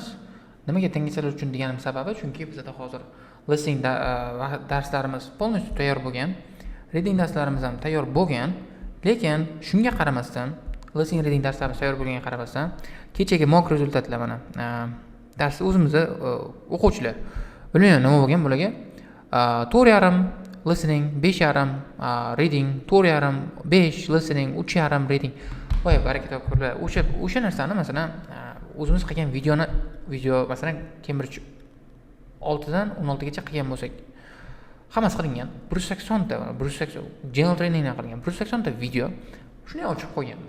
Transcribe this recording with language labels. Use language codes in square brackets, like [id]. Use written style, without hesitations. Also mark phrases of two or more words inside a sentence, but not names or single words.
[uz] Nimaga dangasalar uchun deganim sababi, chunki bizda hozir listening darslarimiz полностью tayyor bo'lgan, reading darslarimiz ham tayyor bo'lgan, lekin shunga qaramasdan, [en] listening reading [uz] darslarimiz tayyor bo'lganiga qaramasdan, kechagi mock rezultatlar mana darsda o'zimizda o'quvchilar bilmayman nima bo'lgan bularga 4,5 listening, 5,5 reading, 4,5 5 listening, 3,5 reading. Voy baraka topinglar. O'sha narsani masalan o'zimiz qilgan video masalan Cambridge 6 dan 16 gacha qilgan bo'lsak, hammasi qilingan. 180 ta, 180 [en] general trainingdan [uz] qilingan. 180 ta video shuni ochib qo'yganmiz.